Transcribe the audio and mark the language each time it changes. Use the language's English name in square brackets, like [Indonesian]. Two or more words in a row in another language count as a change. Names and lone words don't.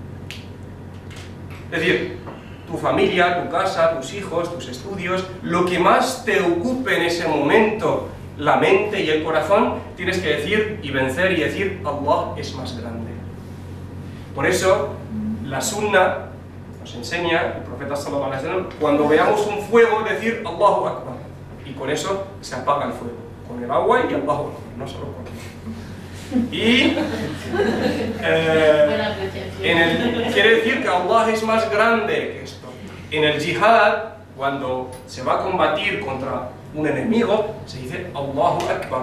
[Spanish] Es decir, tu familia, tu casa, tus hijos, tus estudios, lo que más te ocupe en ese momento, la mente y el corazón, tienes que decir y vencer y decir Allah es más grande. Por eso, la sunna nos enseña, el profeta [Arabic] صلى الله عليه وسلم, [Spanish] cuando veamos un fuego, decir [Arabic] الله أكبر. [Spanish] Y con eso se apaga el fuego. Con el agua y [Arabic] الله أكبر, [Spanish] no solo con y quiere decir que Allah es más grande que esto. En el jihad, cuando se va a combatir contra un enemigo, se dice [Arabic] الله أكبر.